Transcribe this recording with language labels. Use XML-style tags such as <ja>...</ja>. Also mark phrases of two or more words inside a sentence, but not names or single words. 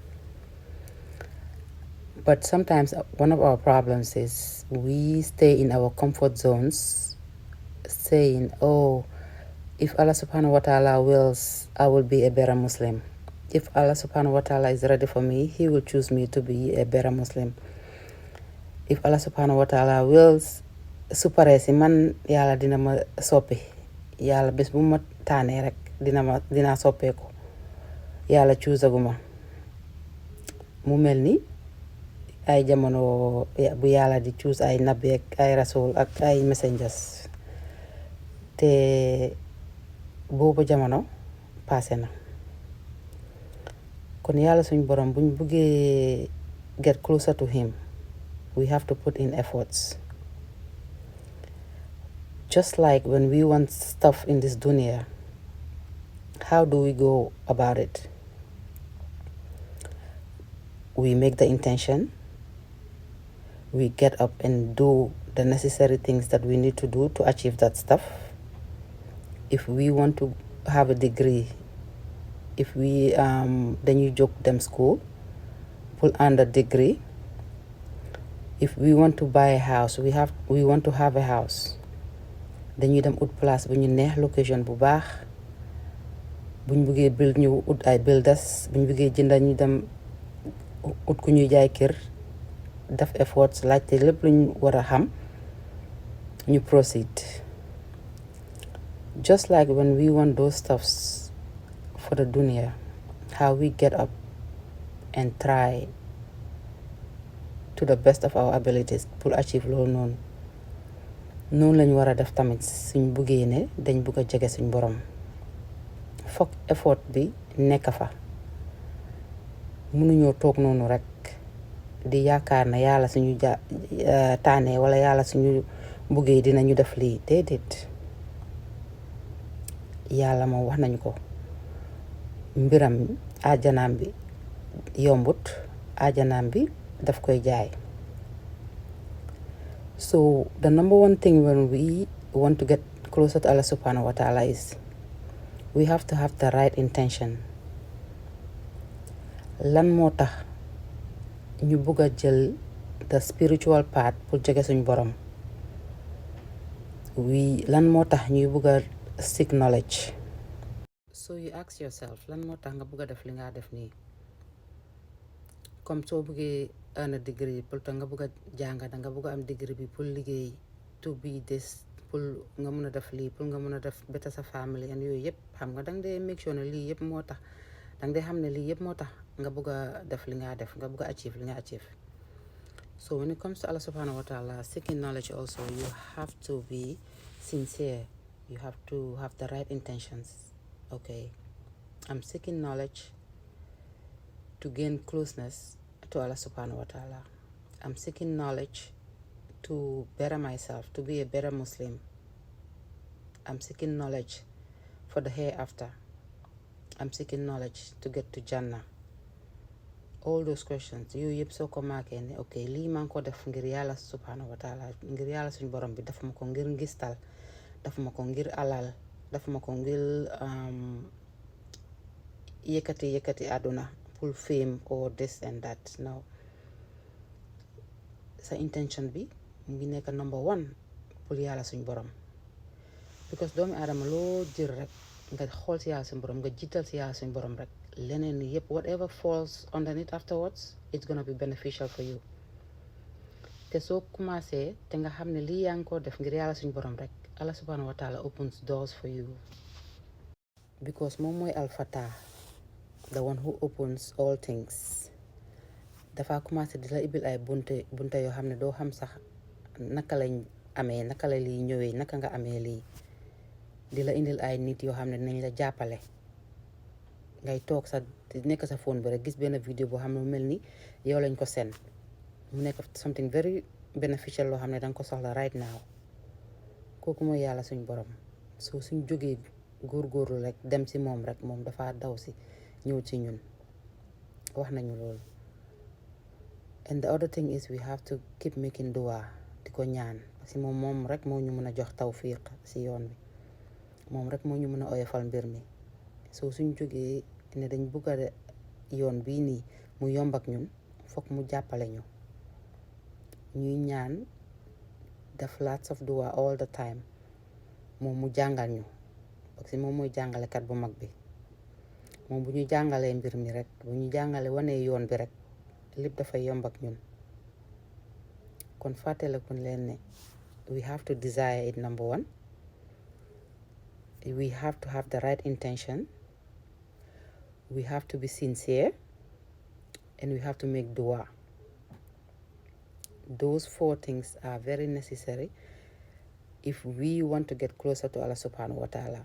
<en>But sometimes one of our problems is we stay in our comfort zones saying, oh, if Allah</en> <ar>سبحانه وتعالى</ar> <en>wills, I will be a better Muslim. If Allah</en> <ar>سبحانه وتعالى</ar> <en>is ready for me, He will choose me to be a better Muslim. If Allah</en> <ar>سبحانه وتعالى</ar> <en>wills,</en> <wo>su paree si man yàlla dina ma soppi yàlla bés bu ma taanee rek dinaa soppeeku yàlla choosaguma mu mel ni ay jamono bu yàlla di choose ay nabi ak ay rasul ak ay messengers te boobu jamono passé na kon yàlla suñ borom buñ buggee</wo> <en>get closer to him we have to put in efforts. Just like when we want stuff in this dunya, how do we go about it? We make the intention, we get up and do the necessary things that we need to do to achieve that stuff. If we want to have a degree, if we</en> <wo>dañuy jóg dem</wo> <en>school, pull under degree. If we want to buy a house, we want to have a house.</en> <wo>Dañuy dem ut place bu ñu neex location bu baax buñ bëggee build ñu ut ay builders buñ bëggee jënda ñu dem ut ku ñuy jaay kër def efforts laajte lépp luñ war a xam ñu proceed.</wo> <en>Just like when we want those stuffs for the dunya, how we get up and try to the best of our abilities</en> <wo>pour achieve loolu noonu lañu war a def tamit suñ buggee ne dañ bugg a jege suñ borom foog effort bi nekk fa mënuñoo toog noonu rek di yaakaar na yàlla suñu taanee wala yàlla suñu buggee dinañu def lii déedéet yàlla moom wax nañu ko mbiram ajanaam bi yombut ajanaam bi daf koy jaay.</wo> <en>So the number one thing when we want to get closer to Allah</en> <ar>سبحانه وتعالى</ar> <en>is we have to have the right intention.</en> <wo>Lan moo tax ñu bëgg a jël</wo> <en>the spiritual path</en> <wo>pour jege suñ borom. Lan moo tax ñuy bëgg a</wo> <en>seek knowledge. So you ask yourself</en> <wo>lan moo tax nga bëgg a def li nga def nii. Comme soo bëggee</wo> <en>earn a degree</en> <wo>pour nga bëgg a jàng da nga bëgg a am degree bi pour liggéey</wo> <en>to be this</en> <wo>pour nga mën a def lii pour nga mën a def better sa</wo> <en>family and</en> <wo>yooyu yëpp xam nga danga dee</wo> <en>make sure</en> <wo>ne lii yëpp moo tax danga dee xam ne lii yëpp moo tax nga bëgg a def li nga def nga bëgg a achieve li nga achieve.</wo> <en>So when it comes to Allah</en> <ar>سبحانه وتعالى,</ar> <en>seeking knowledge also, you have to be sincere. You have to have the right intentions. Okay, I'm seeking knowledge to gain closeness to Allah</en> <ar>سبحانه وتعالى.</ar> <en>I'm seeking knowledge to better myself, to be a better Muslim. I'm seeking knowledge for the hereafter. I'm seeking knowledge to get to Jannah. All those questions</en> <wo>yooyu yëpp soo ko maakee ne ok lii maa ngi ko def ngir yàlla</wo> <ar>سبحانه وتعالى</ar> <wo>ngir yàlla suñ borom bi dafa ma ko ngir ngistal dafa ma ko ngir alal dafa ma ko ngir yëkkati àdduna pour</wo> <en>fame or this and that. No,</en> <wo>sa intention bi mu ngi nekk</wo> <en>number one</en> <wo>pour yàlla suñ borom because doomi aadama loo jël rek nga xool si yàlla suñ borom nga jiital si yàlla suñ borom rek leneen yëpp</wo> <en>whatever falls underneath afterwards it's gonna be beneficial for you.</en> <wo>te soo commencé te nga xam ne lii yaa ngi ko def ngir yàlla suñ borom rek</wo> <en>Allah</en> <ar>سبحانه وتعالى</ar> <en>opens doors for you</en> <wo>because moom mooy al-Fatah,</wo> <en>the one who opens all things.</en> <wo>Dafa commencé di la ibil ay bunte yoo xam ne doo xam sax naka lañ amee naka la lii ñëwee naka nga amee lii di la indil ay nit yoo xam ne dinañ la jàppale ngay toog sa nekk sa phone bi rek gis benn vidéo boo xam ne mu mel ni yow lañ ko seen mu nekk</wo> <en>something very beneficial</en> <wo>loo xam ne danga ko soxla</wo> <en>right now</en> <wo>kooku mooy yàlla suñ borom. So suñ jógee góorgóorlu rek dem si moom rek moom dafa daw si ñëw ci ñun wax nañu loolu.</wo> <en>And the other thing is we have to keep making dua</en> <wo>di ko ñaan</wo> <fr>parce que</fr> <wo>moom rek moo ñu mën a jox tawfiq si yoon bi, moom rek moo ñu mën a oyofal mbir mi. soo suñ jógee ne dañ bugg a yoon bii nii mu yomb ak ñun foog mu jàppale ñu ñuy ñaan def</wo> <en>lots of dua all the time,</en> <wo>moom mu jàngal ñu</wo> <fr>parce que</fr> <wo>moom mooy jàngalekat bu mag bi. moom bu ñu jàngalee mbir mi rek, bu ñu jàngalee wanee yoon bi rek lépp dafay yomb ak ñun. kon fàttaliku leen ne</wo> <en>we have to desire it. Number one, we have to have the right intention, we have to be sincere, and we have to make dua. Those 4 things are very necessary if we want to get closer to Allah SWT.</en>